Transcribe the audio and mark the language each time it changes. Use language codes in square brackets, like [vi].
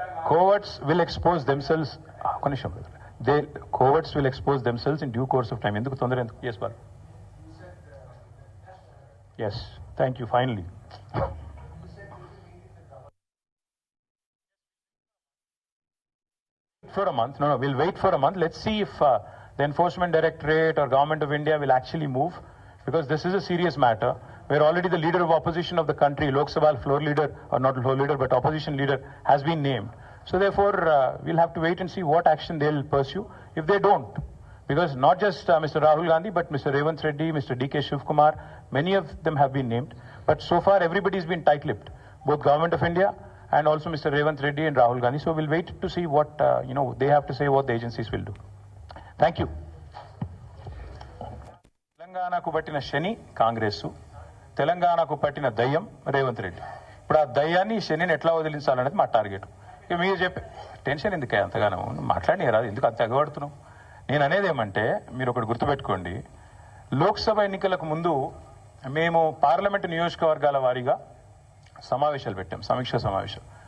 [en] coverts will expose themselves, [te] ఒక నిమిషం, [en] Coverts will expose themselves in due course of time. [te] ఎందుకు తొందర ఎందుకు? [en] Yes ball, yes, thank you. Finally for a month. No, we'll wait for a month. Let's see if the Enforcement Directorate or Government of India will actually move, because this is a serious matter where already the leader of opposition of the country, Lok Sabha floor leader, or not floor leader but opposition leader, has been named. So therefore we'll have to wait and see what action they'll pursue if they don't, because not just Mr. Rahul Gandhi but Mr. Revanth Reddy, Mr. D.K. Shivkumar, many of them have been named, but so far everybody's been tight-lipped, both Government of India and also Mr. Revanth Reddy and Rahul Gandhi. So we'll wait to see what they have to say, what the agencies will do. Thank you. [te] తెలంగాణకు పట్టిన శని కాంగ్రెస్, తెలంగాణకు పట్టిన దయ్యం రేవంత్ రెడ్డి. ఇప్పుడు ఆ దయ్యాన్ని, శనిని ఎట్లా వదిలించాలనేది మా టార్గెట్. ఇక మీరు చెప్పే టెన్షన్ ఎందుకే అంతగానో మాట్లాడి రాదు, ఎందుకు అంత ఎగబడుతున్నావు? నేను అనేది ఏమంటే మీరు ఒకటి గుర్తుపెట్టుకోండి, లోక్సభ ఎన్నికలకు ముందు మేము పార్లమెంటు నియోజకవర్గాల వారీగా సమావేశాలు పెట్టాం, సమీక్ష సమావేశాలు.